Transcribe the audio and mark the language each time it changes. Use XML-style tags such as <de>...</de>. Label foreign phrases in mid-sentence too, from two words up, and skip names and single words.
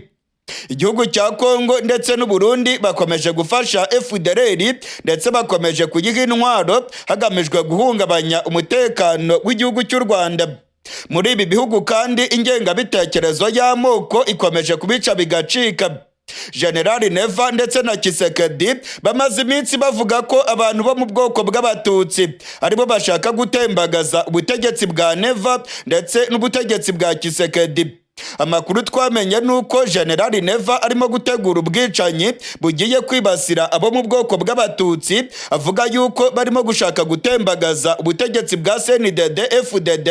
<rw>Igihugu cya Kongo ndetse n'u Burundi bakomeje gufasha FDLR ndetse bakomeje kuyiha intwaro hagamijwe guhungabanya umutekano w'igihugu cy'u Rwanda. Muri ibi bihugu kandi ingengabitekerezo y'amoko ikomeje kubica bigacika. General Neva ndetse na Tshisekedi bamaze iminsi bavuga ko abantu bo mu bwoko bw'abatutsi aribo bashaka gutembagaza ubutegetsi bwa Neva ndetse n'ubutegetsi bwa Tshisekedi. Amakuru twamenye nuko General Neva arimo gutegura ubwicanyi bugiye kwibasira abo mu bwoko bw'abatutsi, avuga yuko barimo gushaka gutembagaza ubutegetsi bwa CNDD FDD.</rw>